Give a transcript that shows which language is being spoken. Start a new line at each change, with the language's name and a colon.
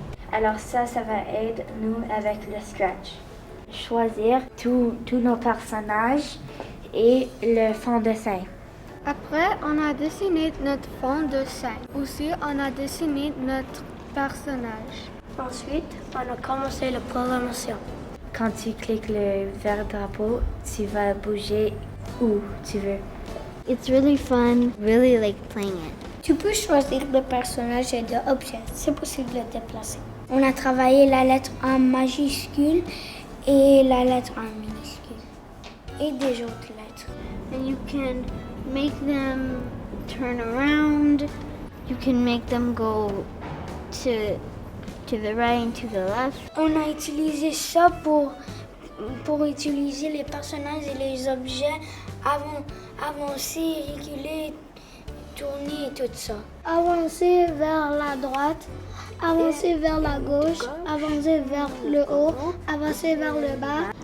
French: alors ça va aider nous avec le scratch. Choisir tous nos personnages et le fond de dessin. Après, on a dessiné notre fond de scène. Aussi, on a dessiné notre personnage. Ensuite, on a commencé la programmation. Quand tu cliques le vert drapeau, tu vas bouger où tu veux.
English: It's really fun, really like playing it.
French: Tu peux choisir le personnage et l'objet. C'est possible de déplacer. On a travaillé la lettre en majuscule et la lettre en minuscule. Et des autres lettres.
English: And you can make them turn around. You can make them go to the right and to the left.
French: On a utilisé ça pour pour utiliser les personnages et les objets, avancer, reculer, tourner et tout ça. Avancer vers la droite, avancer vers la gauche, avancer vers le haut, avancer vers le bas.